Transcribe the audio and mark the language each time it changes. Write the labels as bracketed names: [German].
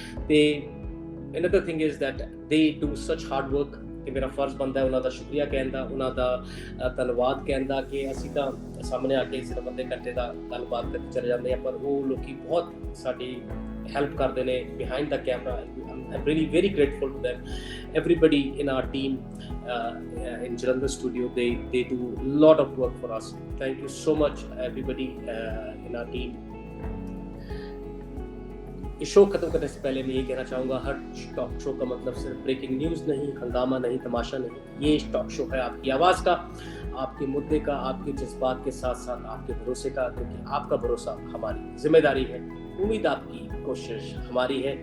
[Punjabi] ਤੇ [English] another thing is that they do such hard work [Punjabi] ਕਿ ਮੇਰਾ ਫਰਜ਼ ਬਣਦਾ ਹੈ ਉਹਨਾਂ ਦਾ ਸ਼ੁਕਰੀਆ ਕਹਿਣ ਦਾ, ਉਹਨਾਂ ਦਾ ਧੰਨਵਾਦ ਕਹਿਣ ਦਾ ਕਿ ਅਸੀਂ ਤਾਂ ਸਾਹਮਣੇ ਆ ਕੇ ਸਿਰਫ ਅੱਧੇ ਘੰਟੇ ਦਾ ਗੱਲਬਾਤ ਕਰਕੇ ਚਲੇ ਜਾਂਦੇ ਹਾਂ, ਪਰ ਉਹ ਲੋਕੀ ਬਹੁਤ ਸਾਡੀ ਹੈਲਪ ਕਰਦੇ ਨੇ [English] Behind the camera. I'm really very grateful to them. Everybody in our team in Jalandhar studio, they do a lot of work for us. Thank you so much everybody in our team. [Hindi] इस show खत्म करने से पहले मैं ये कहना चाहूँगा, हर talk show का मतलब सिर्फ ब्रेकिंग न्यूज़ नहीं, हंगामा नहीं, तमाशा नहीं। ये टॉक शो है आपकी आवाज़ का, आपके मुद्दे का, आपके जज्बात के साथ साथ आपके भरोसे का, क्योंकि आपका भरोसा हमारी जिम्मेदारी है, उम्मीद आपकी कोशिश हमारी है।